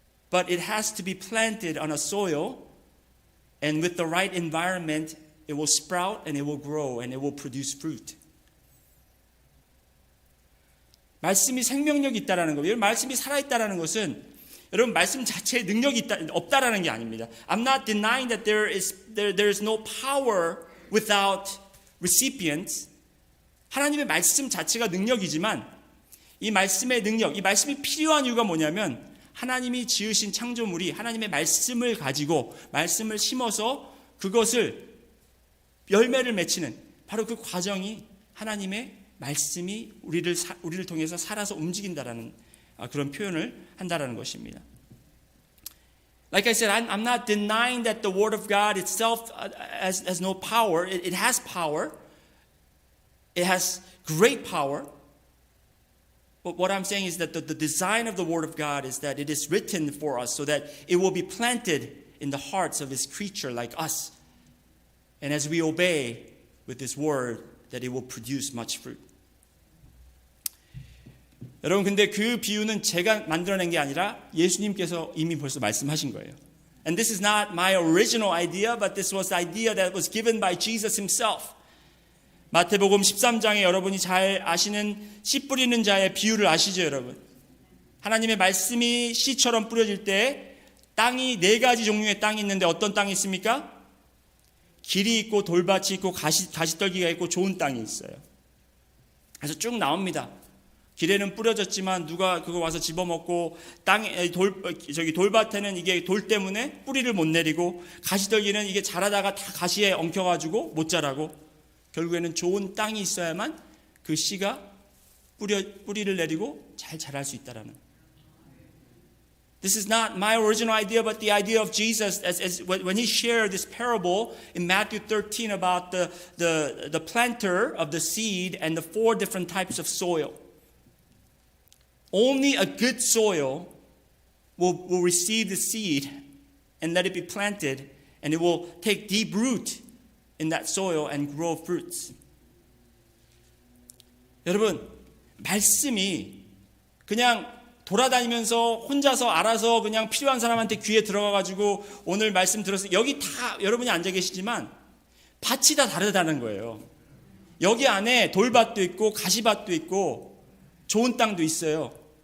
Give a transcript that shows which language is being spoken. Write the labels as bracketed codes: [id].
[en] but it has to be planted on a soil, and with the right environment, it will sprout and it will grow and it will produce fruit. [ko] 말씀이 생명력이 있다라는 거예요. 말씀이 살아있다라는 것은 여러분 말씀 자체에 능력이 없다라는 게 아닙니다. [en] I'm not denying that there is no power without recipients. [ko] 하나님의 말씀 자체가 능력이지만 이 말씀의 능력, 이 말씀이 필요한 이유가 뭐냐면 하나님이 지으신 창조물이 하나님의 말씀을 가지고 말씀을 심어서 그것을 열매를 맺히는 바로 그 과정이 하나님의 말씀이 우리를 통해서 살아서 움직인다라는 그런 표현을 한다라는 것입니다. [en] Like I said, I'm not denying that the Word of God itself has no power. It has power. It has great power. But what I'm saying is that the design of the Word of God is that it is written for us so that it will be planted in the hearts of His creature like us. And as we obey with this Word, that it will produce much fruit. [ko] 여러분 근데 그 비유는 제가 만들어낸 게 아니라 예수님께서 이미 벌써 말씀하신 거예요. [en] And this is not my original idea, but this was the idea that was given by Jesus himself. [ko] 마태복음 13장에 여러분이 잘 아시는 씨 뿌리는 자의 비유를 아시죠, 여러분? 하나님의 말씀이 씨처럼 뿌려질 때 땅이 네 가지 종류의 땅이 있는데 어떤 땅이 있습니까? 길이 있고 돌밭이 있고 가시떨기가 있고 좋은 땅이 있어요. 그래서 쭉 나옵니다. 길에는 뿌려졌지만 누가 그거 와서 집어먹고 땅에 돌밭에는 이게 돌 때문에 뿌리를 못 내리고 가시떨기는 이게 자라다가 다 가시에 엉켜가지고 못 자라고 결국에는 좋은 땅이 있어야만 그 씨가 뿌리를 내리고 잘 자랄 수 있다라는. [en] This is not my original idea, but the idea of Jesus as when he shared this parable in Matthew 13 about the planter of the seed and the 4 different types of soil. Only a good soil will receive the seed and let it be planted, and it will take deep root in that soil and grow fruits. [ko] 여러분, 말씀이 그냥 돌아다니면서 혼자서 알아서 그냥 필요한 사람한테 귀에 들어가가지고 오늘 말씀 들어서 여기 다 여러분이 앉아 계시지만 밭이 다 다르다는 거예요. 여기 안에 돌밭도 있고 가시밭도 있고 좋은 땅도 있어요.